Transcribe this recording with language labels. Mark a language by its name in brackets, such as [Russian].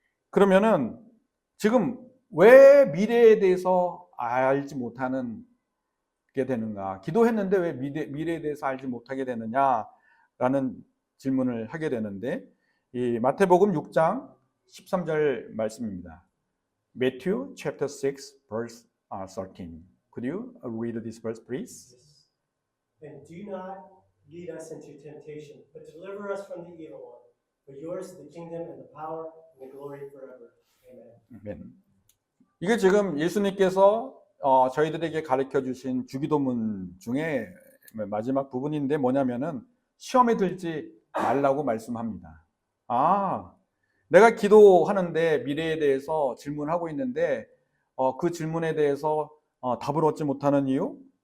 [Korean] 그러면은 지금 왜 미래에 대해서 알지 못하는 게 되는가? 기도했는데 왜 미래에 대해서 알지 못하게 되느냐라는 질문을 하게 되는데, 이 마태복음 6장 13절 말씀입니다. [English] Matthew chapter 6 verse 13. Could you read this verse, please? And do not lead us into temptation, but deliver us from the evil one. For yours is the kingdom and the power and the glory forever. Amen. [Korean] 아멘. 이게 지금 예수님께서 저희들에게 가르쳐 주신 주기도문 중에 마지막 부분인데, 뭐냐면은 시험에 들지 말라고 말씀합니다. 내가 기도하는데 미래에 대해서 질문하고 있는데 그 질문에 대해서 답을 얻지 못하는 이유?